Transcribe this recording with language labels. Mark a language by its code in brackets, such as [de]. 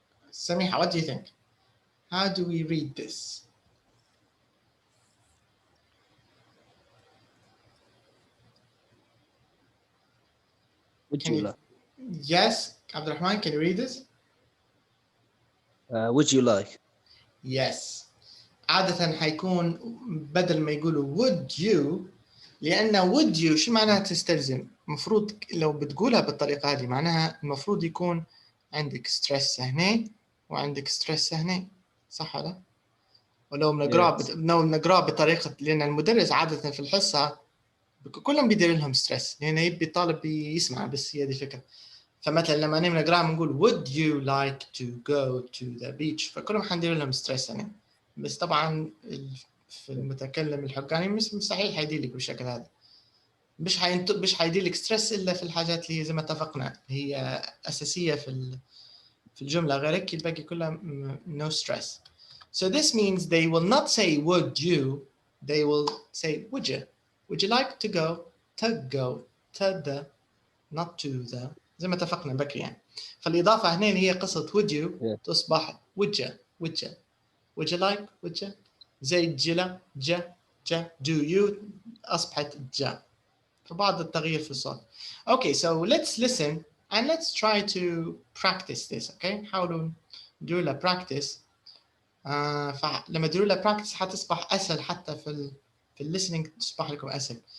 [en] Samiha, what do you think? How do we read this? Would you like? Yes, Abdurrahman, can you read this? Would you like? Yes. [ar] عادة حيكون بدل ما يقولوا [en] would you، [ar] لأن would you شو معناها تستلزم؟ المفروض لو بتقولها بالطريقة هذه معناها المفروض يكون عندك ستريس هنا وعندك ستريس هنا، صح ولا؟ ولو بنقرأ بطريقة، لأن المدرس عادة في الحصة كلهم بيدير لهم ستريس لأن يبي الطالب يسمع، بس هي دي الفكرة. فمثلا لما نقرأ بنقول [en] would you like to go to the beach، [ar] فكلهم حندير لهم ستريس هنا. بس طبعا في المتكلم الحقاني مستحيل حيدير لك بالشكل هذا. مش حيدير لك ستريس الا في الحاجات اللي زي ما اتفقنا هي اساسيه في الجمله، غيرك الباقي كلها [en] no stress. So this means they will not say would you, they will say would you. Would you like to go to the not to the، [ar] زي ما اتفقنا بكري يعني. فالاضافه هنا اللي هي قصه [en] would you [ar] تصبح would you. [en] Would you like? Would you? [ar] زي جلا جا [en] do you [ar] أصبحت جا. فبعض التغيير في الصوت. [en] Okay, so let's listen and let's try to practice this. [ar] Okay, حاولوا نديروا لها practice. فلما تديروا لها practice حتصبح أسهل، حتى في listening تصبح لكم أسهل.